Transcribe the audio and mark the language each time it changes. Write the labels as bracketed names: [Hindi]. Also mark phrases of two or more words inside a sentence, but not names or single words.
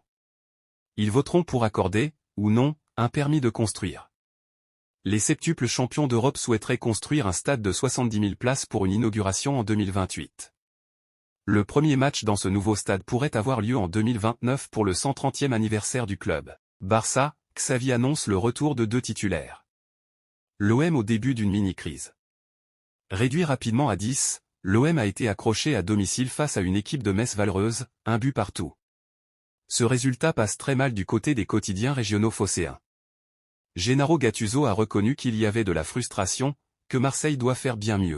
[French] Ils voteront pour accorder, ou non, un permis de construire. Les septuples champions d'Europe souhaiteraient construire un stade de 70 000 places pour une inauguration en 2028. Le premier match dans ce nouveau stade pourrait avoir lieu en 2029 pour le 130e anniversaire du club. Barça, Xavi annonce le retour de 2 titulaires. L'OM au début d'une mini-crise. Réduit rapidement à 10, l'OM a été accroché à domicile face à une équipe de Metz-Valreuse, 1 but partout. Ce résultat passe très mal du côté des quotidiens régionaux phocéens. Gennaro Gattuso a reconnu qu'il y avait de la frustration, que Marseille doit faire bien mieux.